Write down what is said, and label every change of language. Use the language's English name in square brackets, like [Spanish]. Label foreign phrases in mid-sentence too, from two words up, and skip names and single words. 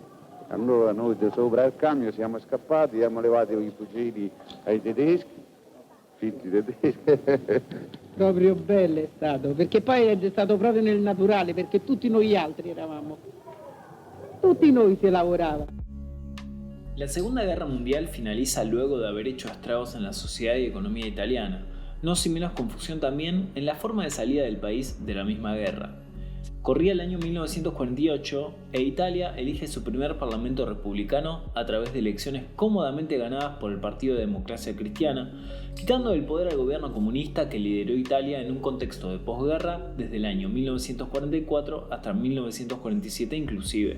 [Italian] Allora noi da sopra il camion siamo scappati, abbiamo levato i fucili ai tedeschi, finti tedeschi. Proprio bello è stato, perché poi è stato proprio nel naturale, perché tutti noi altri eravamo, tutti noi se lavorava. [Spanish] La Segunda Guerra Mundial finaliza luego de haber hecho estragos en la sociedad y economía italiana, no sin menos confusión también en la forma de salida del país de la misma guerra. Corría el año 1948 e Italia elige su primer parlamento republicano a través de elecciones cómodamente ganadas por el Partido de Democracia Cristiana, quitando del poder al gobierno comunista que lideró Italia en un contexto de posguerra desde el año 1944 hasta 1947 inclusive.